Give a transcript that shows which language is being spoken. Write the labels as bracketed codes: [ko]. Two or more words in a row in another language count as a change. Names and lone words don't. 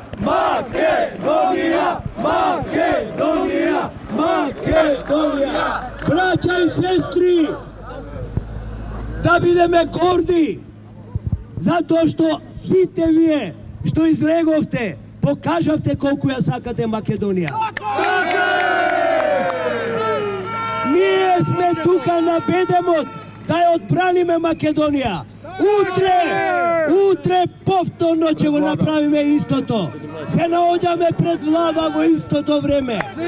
[mk] Makedonija! Makedonija! Makedonija! Braća i sestri, da budeme gordi, zato što site вие, što izlegovte, pokažavte koliko ja sakate Makedonija. Ние сме тука на бедемот да ја одбраниме Македонија. Утре повторно ќе го направиме истото. Се наоѓаме пред влада во истото време.